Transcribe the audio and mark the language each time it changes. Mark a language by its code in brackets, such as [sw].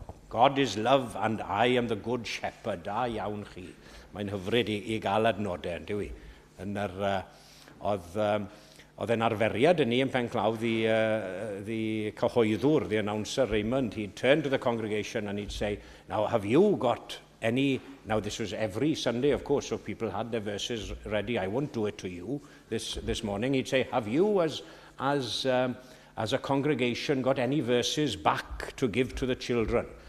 [en] God is love and I am the good shepherd. [cy] Da iawn chi. Mae'n hyfryd I gael adnodau, yn dyw I. Oedd e'n arferiad yn ni yn Penclaw, [en] the cyhoeddwr, the announcer Raymond, he'd turn to the congregation and he'd say, now have you got any, now this was every Sunday of course, so people had their verses ready, I won't do it to you this morning, he'd say, have you as a congregation got any verses back to give to the children?